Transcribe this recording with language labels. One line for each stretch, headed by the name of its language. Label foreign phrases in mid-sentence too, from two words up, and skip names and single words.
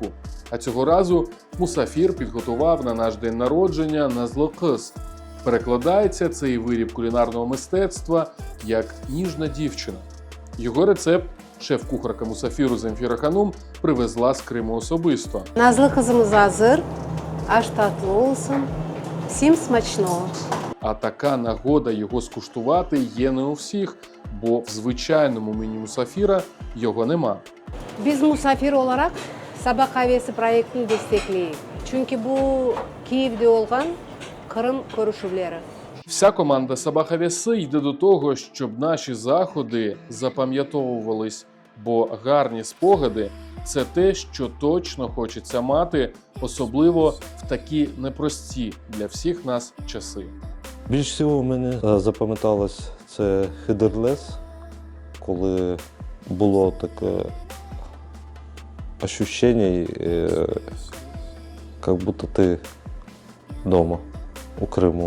Ukrainian: А цього разу Мусафір підготував на наш день народження назлокис Перекладається цей виріб кулінарного мистецтва як «ніжна дівчина». Його рецепт шеф-кухарка Мусафіру Земфіра Ханум привезла з Криму особисто.
Crimean Tatar: Nazlı kızımız hazır. Аж tatlı olsun.
Ukrainian: Всім смачного. А така нагода його скуштувати є не у всіх, бо в звичайному меню Мусафіра його нема.
Crimean Tatar: Biz Musafir olarak Sabah Kahvesi proyektini destekleyiz. Çünkü bu Kiyev'de olgan Kırım görüşülleri.
Ukrainian: Вся команда Сабах Авіаси йде до того, щоб наші заходи запам'ятовувались, бо гарні спогади – це те, що точно хочеться мати, особливо в такі непрості для всіх нас часи. Більш всього мені запам'яталось це Хидерлес, коли було таке ощущення, як будто ти вдома у Криму.